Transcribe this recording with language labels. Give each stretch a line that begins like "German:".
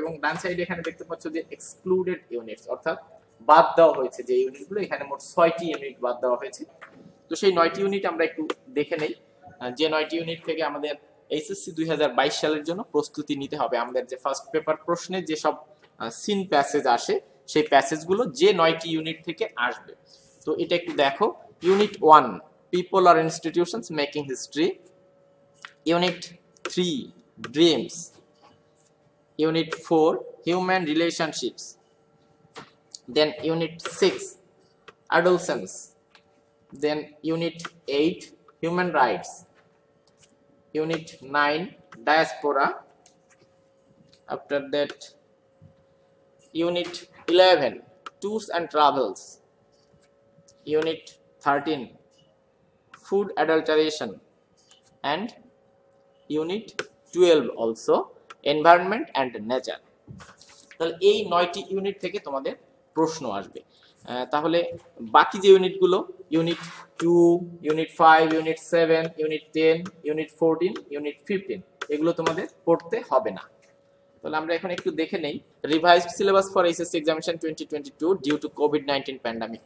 Bangla: এবং ডান সাইডে এখানে দেখতে পাচ্ছ যে এক্সক্লুডেড ইউনিটস, অর্থাৎ বাদ দেওয়া হয়েছে যে ইউনিটগুলো, এখানে মোট 6টি ইউনিট বাদ দেওয়া হয়েছে। তো সেই 9টি ইউনিট আমরা একটু দেখে নেই, যে 9টি ইউনিট থেকে আমাদের এইচএসসি 2022 সালের জন্য প্রস্তুতি নিতে হবে। আমাদের যে ফার্স্ট পেপার প্রশ্নে যে সব সিন প্যাসেজ আসে সেই প্যাসেজগুলো যে 9টি ইউনিট থেকে আসবে। তো এটা একটু দেখো।
English: Unit 1 people আর institutions making history, Unit 3 Dreams, Unit 4 Human Relationships, then Unit 6 Adolescence, then Unit 8 Human Rights, Unit 9 Diaspora, after that Unit 11 Tours and Travels, Unit 13 Food Adulteration, and Unit 12 also Environment and Nature.
Bangla: তাহলে এই 9টি unit থেকে তোমাদের প্রশ্ন আসবে। তাহলে বাকি যে ইউনিটগুলো unit 2, unit 5, unit 7, unit 10, unit 14, unit 15 এগুলো তোমাদের পড়তে হবে না। তাহলে আমরা এখন একটু দেখে নেই
English: Revised syllabus for SSC examination 2022 due to COVID-19 pandemic.